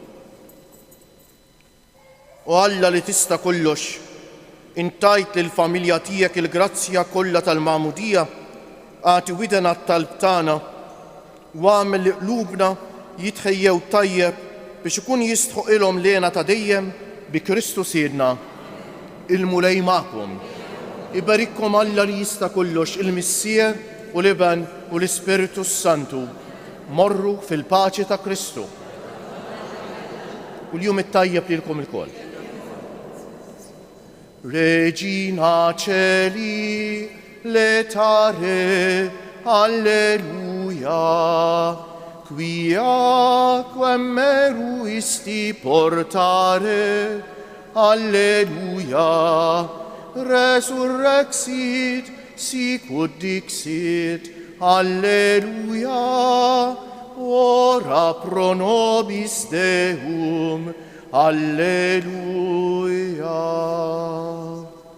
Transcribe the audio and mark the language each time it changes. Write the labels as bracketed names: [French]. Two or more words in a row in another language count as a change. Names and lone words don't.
[Maltese] U Alla li tista' kollox, intajt lill-familja tiegħek il-grazzja kollha tal-Magħmudija, għati widen għat-talb tagħna u għamel li qlubna jitħejjew tajjeb biex ikun jistħoq ilhom lena ta' dejjem bi Kristu Siedna. Il-mulej magħkom. ibarikkom Alla li jista' kollox, il-Missija u l-Iban u l-Ispiritu Santu. Morru fil-paċi ta' Kristu. U l-jum it-tajjeb lilkom il-koll. [Latin] Regina Celi, letare, alleluia, quia quem meruisti portare, alleluia, resurrexit, sicut dixit, alleluia, ora pro nobis Deum, alleluia.